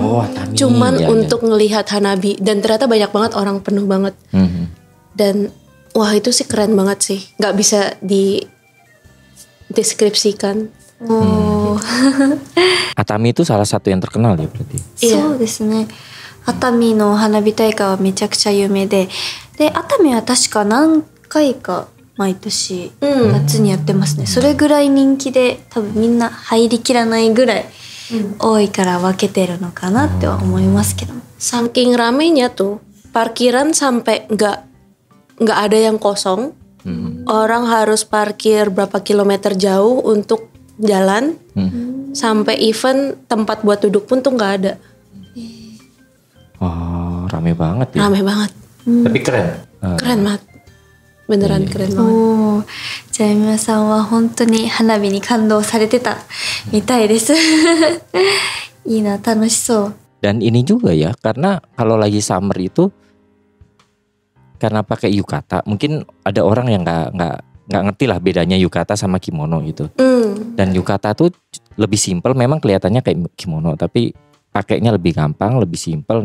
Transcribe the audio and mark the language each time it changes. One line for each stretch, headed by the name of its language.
Indonesian: Atami, cuman ya, untuk ngelihat Hanabi, dan ternyata banyak banget orang, penuh banget. Dan wah itu sih keren banget sih, nggak bisa dideskripsikan. Atami itu salah satu yang terkenal ya berarti.
Japanese: そうですね。熱海の花火大会はめちゃくちゃ有名で、熱海は確か何回か毎年夏にやってますね。それぐらい人気で多分みんな入りきらないぐらい多いから分けてるのかなっては思いますけど。
Indonesian: Saking ramenya tuh parkiran sampai nggak ada yang kosong. Orang harus parkir berapa kilometer jauh untuk jalan. Sampai event tempat buat duduk pun tuh nggak ada. Oh, rame banget ya. Rame banget. Tapi keren. Keren banget. Beneran keren banget. じ
Japanese: じゃあ皆さんは本当に花火に感動されてたみたいです。いいな、楽しそう。
Indonesian: Dan ini juga ya, karena kalau lagi summer itu karena pakai yukata, mungkin ada orang yang nggak ngerti lah bedanya yukata sama kimono gitu. Dan yukata tuh lebih simpel, memang kelihatannya kayak kimono, tapi pakainya lebih gampang, lebih simpel.